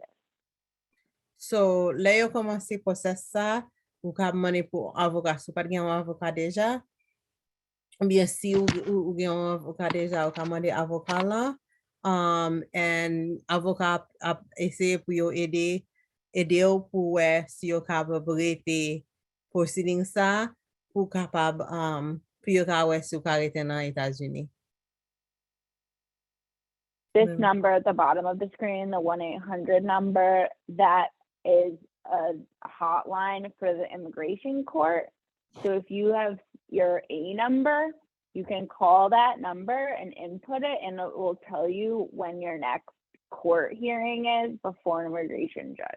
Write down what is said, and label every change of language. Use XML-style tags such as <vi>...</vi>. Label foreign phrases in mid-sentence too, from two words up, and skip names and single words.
<ht>So, le yo komanse proses sa, ou ka mane pou avokat, sou pat gen an avokat deja, ou bien si ou gen an avokat deja, ou ka mande avokat la, and avokat ap eseye pou yo ede yo pou we si yo kapab rete proceeding sa, pou kapab, pou yo ka we si yo ka rete nan Etats-Unis.</ht> <en>This number at the bottom of the screen, the 1-800 number, that is a hotline for the immigration court. So if you have your A number, you can call that number and input it, and it will tell you when your next court hearing is before an immigration judge.</en>